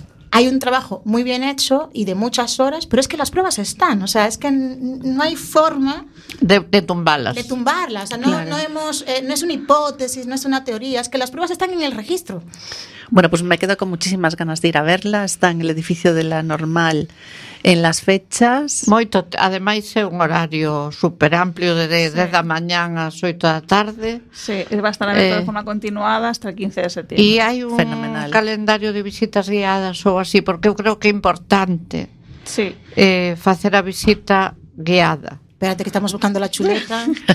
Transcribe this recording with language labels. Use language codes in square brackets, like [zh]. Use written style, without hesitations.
[es] Hay un trabajo muy bien hecho y de muchas horas, pero es que las pruebas están. O sea, es que no hay forma de tumbarlas. De tumbarlas. O sea, no es una hipótesis, no es una teoría. Es que las pruebas están en el registro. Bueno, pues me quedo con muchísimas ganas de ir a verla. Está en el edificio de la normal en las fechas. [gl] Moito, además é un horario super amplio de da mañán ás 8 da tarde. [es] Sí, va a estar abierto de forma continuada hasta el 15 de setembro. [gl] E hai un fenomenal calendario de visitas guiadas ou así, porque eu creo que é importante. [es] Sí. [gl] Facer a visita guiada. [es] Espérate que estamos buscando la chuleta.